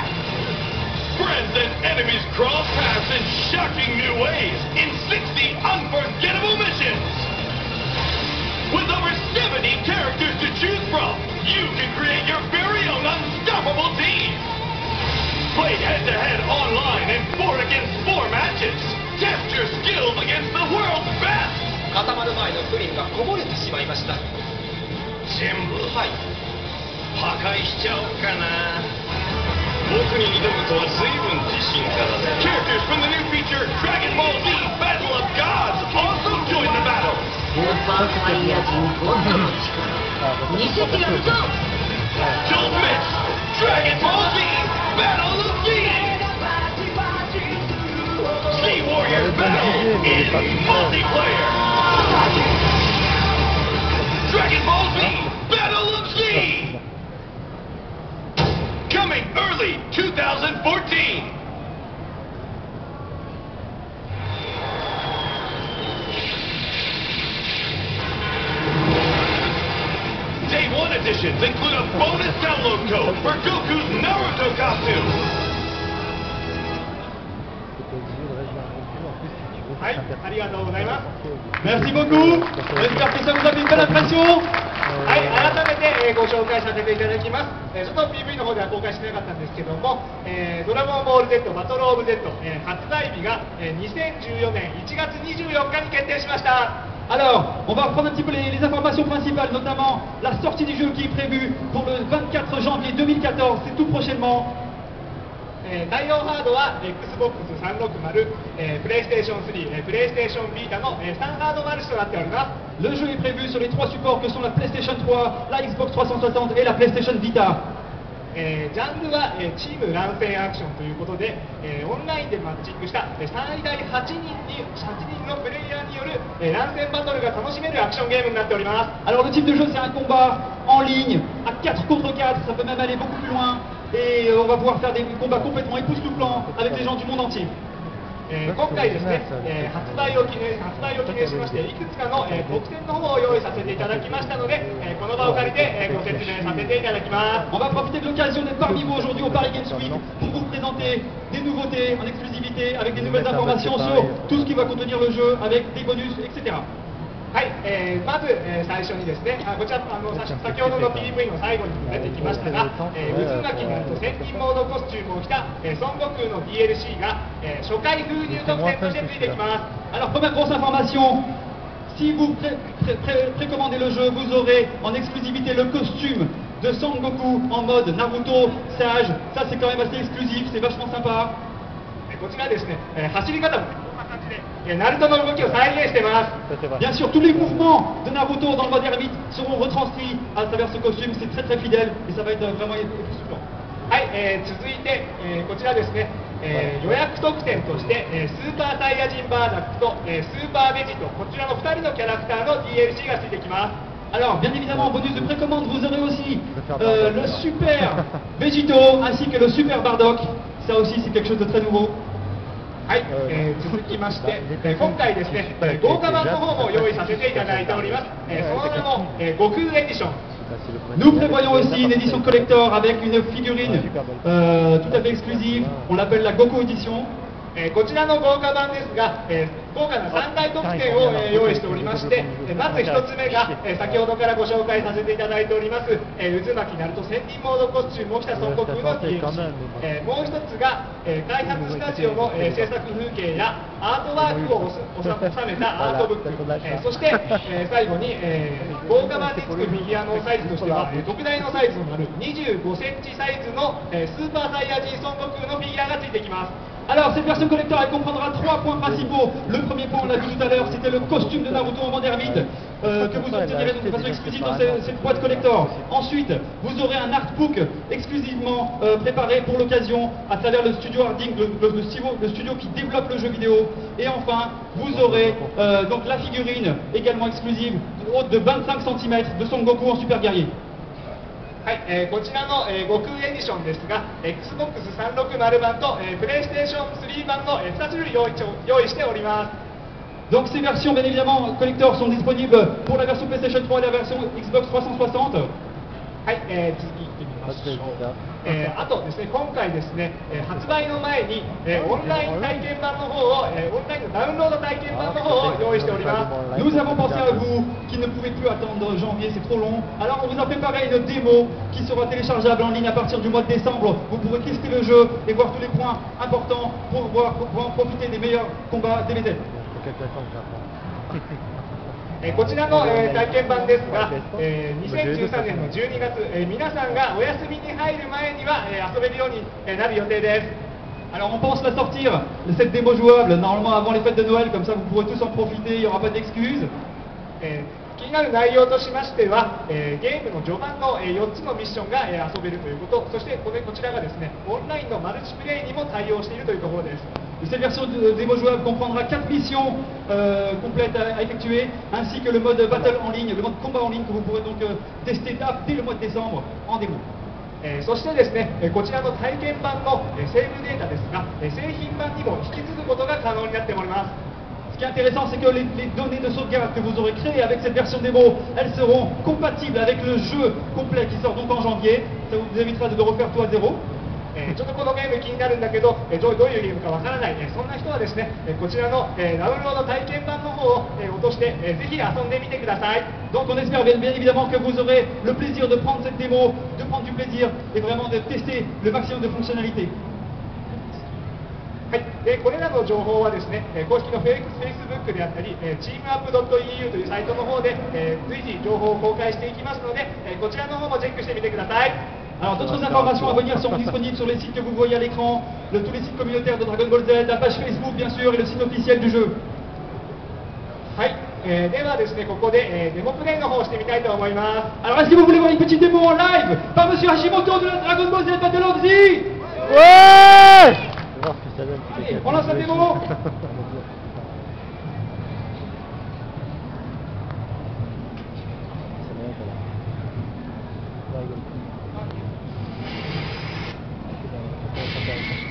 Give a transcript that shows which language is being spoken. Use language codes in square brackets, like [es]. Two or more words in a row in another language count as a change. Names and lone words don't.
[en] Friends and enemies cross paths in shocking new ways in 60 unforgettable missions. With over 70 characters to choose from, you can create your very own unstoppable team. Play head-to-head online in 4 against 4 matches. Test your skills against the world's best. [ja] 固まる前のプリンがこぼれてしまいました。全部はい。破壊しちゃおうかな。僕に挑むとは随分自信家だね。 [en] Characters from the new feature Dragon Ball Z Battle of Gods also join the battle. [ja] スーパーサイヤ人ゴッドの力見せてやるぞ。 [en] Don't miss Dragon Ball Z Battle of Z. Sea Warrior Battle in multiplayer. Dragon Ball Z Battle of Z. Coming early 2014. Day 1 editions include a bonus download code for Goku's Naruto costume. [ja] はい、ありがとうございます。 [fr] Merci beaucoup. J'espère que ça vous a fait une belle impression. [ja] はい、改めて、ご紹介させていただきます。ちょっと PV の方では公開してなかったんですけども、ドラゴンボール Z バトルオブ Z、発売日が、2014年1月24日に決定しました。 [fr] Alors, on va reprendre un petit peu les informations principales, notamment la sortie du jeu qui est prévue pour le 24 janvier 2014, c'est tout prochainement. [ja] 対応ハードは Xbox 360、プレイステーション3、プレイステーションビータの3ハードマルチとなっております。 [fr] Le jeu est prévu sur les 3 supports que sont la PlayStation 3, la Xbox 360 et la PlayStation Vita. [ja] ジャンルは、チーム乱戦アクションということで、オンラインでマッチングした、最大8人のプレイヤーによる、乱戦バトルが楽しめるアクションゲームになっております。 [fr] Alors le type de jeu c'est un combat en ligne à 4 contre 4, ça peut même aller beaucoup plus loin et on va pouvoir faire des combats complètement époustouflants avec les gens du monde entier. [ja] 今回ですね、発売を記念しまして、いくつかの、特典の方を用意させていただきましたので、この場を借りて、ご説明させていただきます。 [fr] On va profiter de l'occasion d'être parmi vous aujourd'hui au Paris Games Week pour vous présenter des nouveautés en exclusivité avec des nouvelles informations sur tout ce qui va contenir le jeu avec des bonus, etc. [ja] はい、まず、最初にですね、こちら先ほどの PV の最後にも出てきましたが、渦巻きになると千人モードコスチュームを着た、孫悟空の DLC が、初回封入特典としてついてきます。 [fr] Alors première grosse information, si vous précommandez le jeu, vous aurez en exclusivité le costume de Son Goku en mode Naruto sage. Ça c'est quand même assez exclusif, c'est vachement sympa. [ja] こちらですね、走り方もこんな感じで、ナルトの動きを再現しています。 [fr] Bien sûr, tous les mouvements de Naruto dans le mode ermite seront retranscrits à travers ce costume, c'est très très fidèle et ça va être vraiment époustouflant. [ja] はい、続いて、こちらですね、予約特典として、スーパーサイヤ人バーザックと、スーパーベジート、こちらの2人のキャラクターの DLC がついてきます。 [fr] Alors, bien évidemment, en bonus de précommande, vous aurez aussi le Super Vegito ainsi que le Super Bardock. Ça aussi, c'est quelque chose de très nouveau. [ja] はい、続きまして、今回ですね、豪華版の方も用意させていただいております。その名も、悟空エディション。 [fr] Nous prévoyons aussi une édition collector avec une figurine tout à fait exclusive. On l'appelle la Goku Edition. [ja] こちらの豪華版ですが、豪華な3大特典を、用意しておりまして、まず1つ目が、先ほどからご紹介させていただいております、渦巻きナルト千人モードコスチュームを着た孫悟空の DLC、もう1つが、開発スタジオの、制作風景やアートワークを収めたアートブック、そして、最後に、豪華版につくフィギュアのサイズとしては、特大のサイズとなる25センチサイズの、スーパーサイヤ人孫悟空のフィギュアがついてきます。 [fr] Alors, cette version collector, elle comprendra 3 points principaux. Le premier point, on l'a dit tout à l'heure, c'était le costume de Naruto en mode ermite que vous obtiendrez de façon exclusive dans cette boîte collector. Ensuite, vous aurez un artbook exclusivement préparé pour l'occasion à travers le studio Harding, le studio qui développe le jeu vidéo. Et enfin, vous aurez donc la figurine également exclusive haute de 25 cm de Son Goku en super guerrier. [ja] はい、こちらの、悟空エディションですが、Xbox 360版と、PlayStation 3版の、2種類用意しております。 [fr] Donc ces versions, bien évidemment, collector sont disponibles pour la version PlayStation 3 et la version Xbox 360. [ja] はい、次いってみましょう。あとですね、今回ですね、発売の前に、オンライン体験版の方を、オンラインのダウンロード体験版の方を用意しております。 [fr] Nous avons pensé à vous qui ne pouvez plus attendre janvier, c'est trop long. Alors on vous a préparé une démo qui sera téléchargeable en ligne à partir du mois de décembre. Vous pourrez tester le jeu et voir tous les points importants pour en profiter des meilleurs combats DBZ. [ja] こちらの、体験版ですが、2013年の12月、皆さんがお休みに入る前には、遊べるようになる予定です。 [fr] Alors on pense la sortir, cette démo jouable, normalement avant les fêtes de Noël, comme ça vous pourrez tous en profiter, il n'y aura pas d'excuses. [ja] 気になる内容としましては、ゲームの序盤の、4つのミッションが、遊べるということ、そしてこちらがですね、オンラインのマルチプレイにも対応しているというところです。 [fr] Cette version de démo jouable comprendra 4 missions complètes à effectuer, ainsi que le mode battle en ligne, le mode combat en ligne que vous pourrez donc tester dès le mois de décembre en démo. [ja] そしてですね、こちらの体験版の、セーブデータですが、製品版にも引き継ぐことが可能になっております。 [fr] Ce qui est intéressant, c'est que les données de sauvegarde que vous aurez créées avec cette version démo, elles seront compatibles avec le jeu complet qui sort donc en janvier. Ça vous évitera de refaire tout à zéro. [ja] ちょっとこのゲーム気になるんだけど、どういうゲームかわからない、そんな人はですね、こちらの、ダウンロード体験版の方を、落として、ぜひ遊んでみてください。 [fr] Donc on espère bien évidemment que vous aurez le plaisir de prendre cette démo, de prendre du plaisir et vraiment de tester le maximum de fonctionnalités. [ja] はい、これらの情報はですね、公式の Facebook であったり、teamup.eu というサイトの方で、随時情報を公開していきますので、こちらの方もチェックしてみてください。 [fr] Alors d'autres informations à venir seront disponibles sur les sites que vous voyez à l'écran, tous les sites communautaires de Dragon Ball Z, la page Facebook bien sûr et le site officiel du jeu. [ja] はい、 ではですね、ここで、デモプレイの方をしてみたいと思います。 [fr] Alors est-ce que vous voulez voir une petite démo en live par Monsieur Hashimoto de la Dragon Ball Z Battle of Z? Ouais. On va voir ce que ça donne. Allez, on lance la démo. Ouais,